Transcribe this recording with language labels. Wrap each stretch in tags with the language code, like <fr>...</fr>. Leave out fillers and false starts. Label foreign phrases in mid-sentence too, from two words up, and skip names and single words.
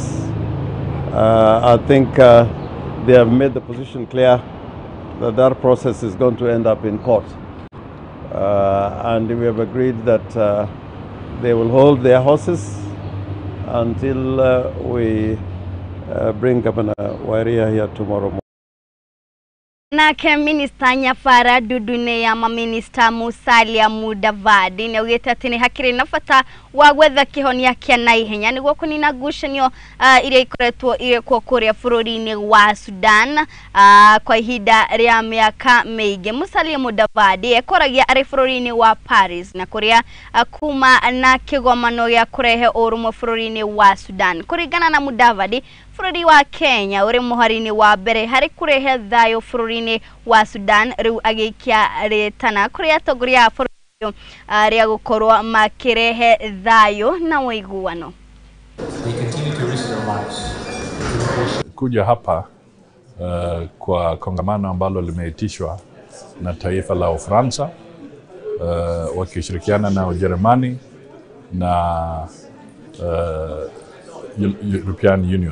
<en>I think they have made the position clear that that process is going to end up in court. And we have agreed that they will hold their horses until we bring Governor Wairia here tomorrow morning.</en> <ki>Nake Minister Nyafara Dudune ya Maminista Musalia Mudavadi na ugĩte atĩ nĩ hakĩrĩ na bata wa gwetha kĩhonia kĩa naihenya nĩguo kũnina ngucanio iria ikoretwo igĩkwo kũrĩa bũrũri-inĩ wa Sudan kwa ihinda rĩa mĩaka mĩingĩ. Musalia Mudavadi ekoragia arĩ bũrũri-inĩ wa Paris na kũrĩa kuma na kĩgomano gĩa kũrehe ũrũmwe bũrũri-inĩ wa Sudan. Kũringana na Mudavadi, bũrũri wa Kenya ũrĩ mũhari-inĩ wa mbere harĩ kũrehe thayũ bũrũri-inĩ wa Sudan, rĩu agĩikia rĩtana kũrĩ atongoria a bũrũri ũyũ rĩa gũkorwo makĩrehe thayũ na ũiguano.</ki> <sw>Kuja hapa kwa kongamano ambalo limeitishwa na taifa la Ufaransa wakishirikiana na Ujerumani na European Union.</sw>